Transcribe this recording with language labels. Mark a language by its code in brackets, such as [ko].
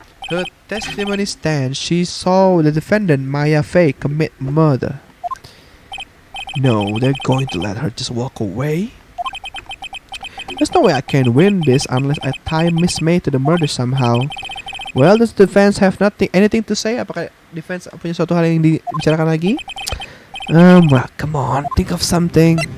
[en] Her testimony stands. She saw the defendant, Maya Fay, commit murder. No, they're going to let her just walk away? There's no way I can win this unless I tie Miss May to the murder somehow. Well, does the defense have anything to say? [id] Apakah defense punya suatu hal yang dibicarakan lagi? [en] Well, come on, think of something.